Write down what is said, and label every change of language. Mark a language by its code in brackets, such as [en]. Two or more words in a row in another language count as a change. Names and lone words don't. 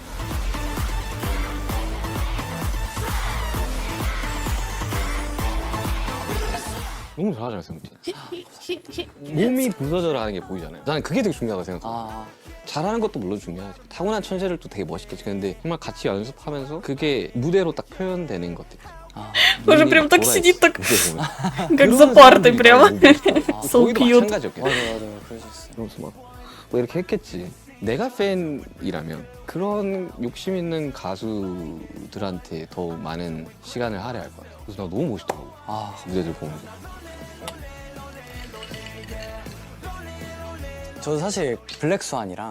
[ko] 너무 잘하잖아요, 세븐틴. 몸이 부서져라 하는 게 보이잖아요. 나는 그게 되게 중요하다고 생각해요. 잘하는 것도 물론 중요하지. 타고난 천재를 또 되게 멋있게 찍는데 정말 같이 연습하면서 그게 무대로 딱 표현되는 것들. [ru] Уже [ko] 눈이 [ru] прям [ko] 막 [ru] так [ko] 돌아있어, [ru] sидит, так [ko] 무대 보면. [ru] как [ko] 그런 [ru] за партой [ko] 사람들이 [ru] прямо. [ko] 많이 오고 있어요. So 거기도 cute. 마찬가지였겠죠. 맞아요. 그러셨어요. 그러면서 뭐 이렇게 했겠지. 내가 팬이라면 그런 욕심 있는 가수들한테 더 많은 시간을 할애할 것 같아요. 그래서 나 너무 멋있더라고. 무대들 보면서. 저도 사실 블랙스완이랑